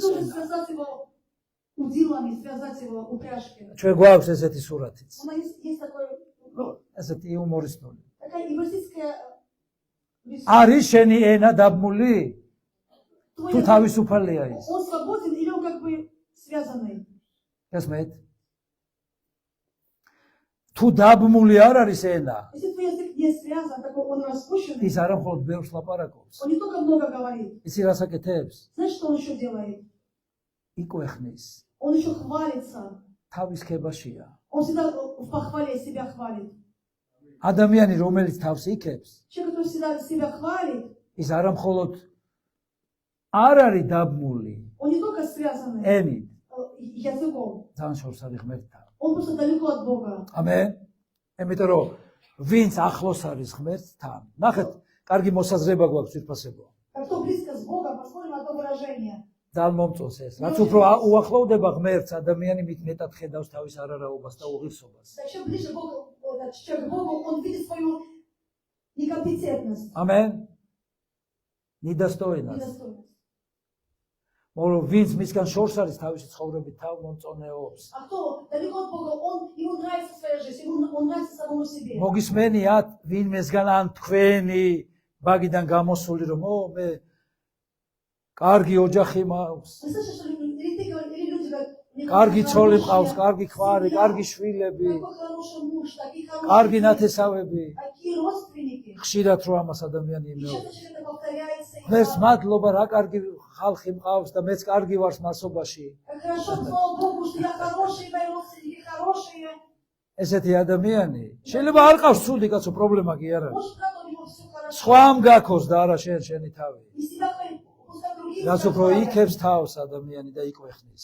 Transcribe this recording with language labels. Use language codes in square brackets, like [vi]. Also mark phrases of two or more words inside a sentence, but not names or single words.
[ru] Нужно [ka] ენა. [ru] связать его удилами, связать его упряжкой. [ka] ჩვენ გვაქვს ესეთი სურათიც. [ru] У нас есть такой, [ka] ესეთი იუმორისტული. [ru] такая евразийская [ka] არის შენი ენა დაბმული? [ru] Твой [ka] თუ [ru] язык, [ka] თავისუფალია ის. [ru] он свободен или он как бы связанный? [ka] გესმით? თუ დაბმული არ არის ენა, [ru] Если твой язык не связан, такой он распущенный, [ka] ის არა მხოლოდ ბევრს ლაპარაკობს. [ru] он не только много говорит. [ka] ისი რას აკეთებს? [ru] Знаешь, что он еще делает? [ka] იკვეხნის. [ru] Он еще хвалится. [ka] თავის ქებაშია. [ru] Он всегда в похвале себя хвалит. [ka] ადამიანი რომელიც თავს იქებს, [ru] Человек, который всегда себя хвалит, [ka] ის არა მხოლოდ არ არის დაბმული [ru] он не только связан [ka] ენით, [ru] языком, [ka] ძალიან შორს არის ღმერთთან. [ru] он просто далеко от Бога. [ka] ამენ. იმიტომ რომ ვინც ახლოს არის ღმერთთან, ნახეთ, კარგი მოსაზრება გვაქვს ვირფასებო. [ru] Как кто близко с Богом, посмотрим на то выражение. [ka] ძალიან მომწონს ეს. რაც უფრო უახლოვდება ღმერთს, ადამიანი მით მეტად ხედავს თავის არარაობას და უღირსობას. [ru] Чем ближе человек к Богу, он видит свою некомпетентность, [ka] ამენ. ნიდასტოინას. [ru] недостойность. [ka] მაგრამ ვინც მისგან შორს არის თავისი ცხოვრებით თავ მომწონეობს. [ru] А кто далеко от Бога, ему нравится своя жизнь, он нравится самому себе. [ka] მოგისმენიათ ვინმესგან ან თქვენი ბაგიდან გამოსული რომ მე კარგი ოჯახი მაქვს, [ru] Вы слышите, что или ты говоришь, или люди говорят, мне [ka] კარგი [ru] какая [ka] ცოლი [ru] хорошая [ka] მყავს, კარგი ხვარი, [ru] семья, [ka] კარგი შვილები, [ru] какой хороший муж, такие [ka] კარგი [ru] хорошие дети, [ka] ნათესავები. [ru] такие родственники. [ka] ხშირად რო ამას ადამიანი [ru] И [ka] იმეორებს. [ru] часто это повторяется. И [ka] ღმერთს [ru] да, [ka] მადლობა რა კარგი ხალხი მყავს და მეც კარგი ვარ მასობაში. [ru] как хорошо, слава Богу, что я хороший, мои родственники хорошие. [ka] ესეთი ადამიანი შეიძლება არ ყავს ცუდი კაცო, პრობლემა კი არა. [ru] Может, правда, у него все хорошо. [ka] სხვამ გაქოს და არა შენი თავი. [ru] И себя хвалит, пускай другие [ka] რაც [ru] себя [ka] უფრო [ru] хвалят. [ka] იქებს თავს ადამიანი და იკვეხნის.